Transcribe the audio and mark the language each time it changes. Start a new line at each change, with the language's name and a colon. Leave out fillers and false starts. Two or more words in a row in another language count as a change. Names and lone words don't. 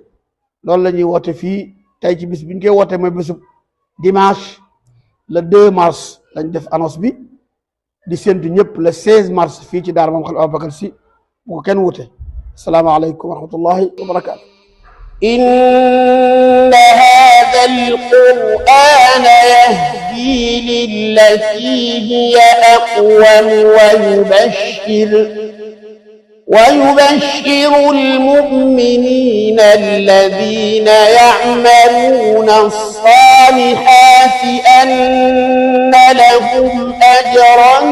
Wolof: loolu la ñuy woote fii tey ci bis bi ñu koy woote mooy bésub
French: dimanche le 2 mars
Wolof: lañ def annonce bi di séntu ñëpp
French: le 16 mars
Wolof: fii ci daara maam Khalifa Ababacar Sy bu ko kenn wute.
Arabic: السلام عليكم ورحمة الله وبركاته. إن هذا القرآن يهدي للتي هي أقوم ويبشر المؤمنين الذين يعملون الصالحات أن لهم أجرا